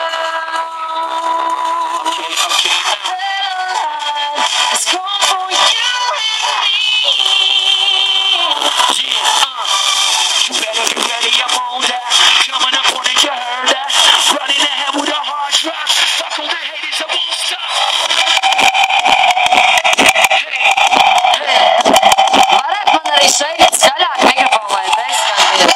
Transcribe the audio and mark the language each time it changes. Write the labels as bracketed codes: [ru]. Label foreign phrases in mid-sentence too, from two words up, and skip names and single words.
[en] It's gone for you and me. You better be ready, I'm on that. Coming up on it, you heard that. Running ahead with a hard drop. Fuck all the haters, I won't stop. [lv] Varētu man arī šeit skaļāk mikrofonu, lai neizskandies.